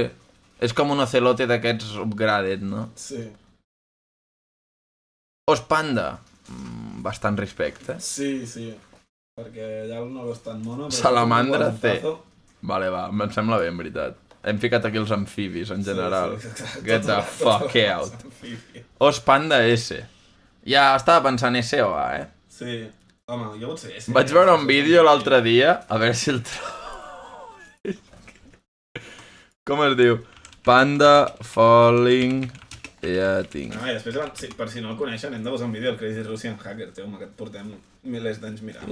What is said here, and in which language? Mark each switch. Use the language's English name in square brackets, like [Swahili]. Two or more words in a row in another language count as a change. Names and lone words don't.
[Catalan] És com un ocelote d'aquests upgraded, no? Sí. Os panda. Bastant respecte. Sí. Perquè allà no és tan mono. Salamandra C. Vale, va, em sembla bé, en veritat. Hem ficat aquí els amfibis, en general. Sí. [English] Get the fuck out. [Catalan] Os panda S. Ja estava pensant S o A, Sí. Home, jo potser S. Vaig veure un vídeo l'altre dia, a veure si el trobo. Com es diu? [English] Panda falling... [Catalan] Ja tinc. I després, per si no el coneixen, hem de posar un vídeo al Crazy Russian Hacker, tio, que et portem milers d'anys mirant.